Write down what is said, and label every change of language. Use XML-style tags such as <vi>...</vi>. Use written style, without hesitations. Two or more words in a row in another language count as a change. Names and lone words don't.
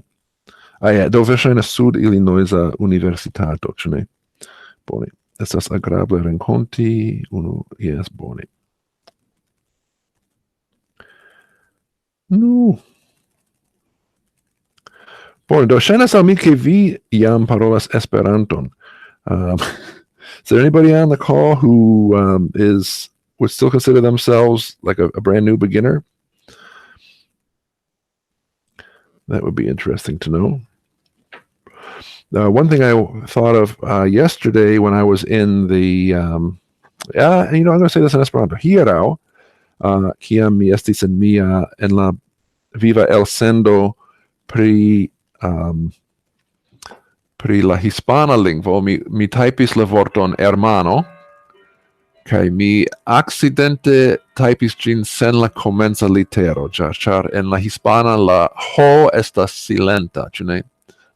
<eo>Ja, do verŝajne Sud-Illinoisa universitato, ĉu ne? Bone. Estas agrable renkonti unu, yes, bone. Nu. Bone, do ŝajnas al mi ke vi jam parolas Esperanton.</eo> <en>Is there anybody on the call who would still consider themselves like a brand new beginner? That would be interesting to know. One thing I thought of yesterday when I was in the, I'm going to say this in Esperanto.</en> <eo>Hieraŭ, kiam mi estis en la viva elsendo pri la hispana lingvo, mi typis la vorton hermano, kaj mi accidente typis ĝin sen la komenca litero, ĉar en la hispana la ho estas silenta, ĉu ne?</eo>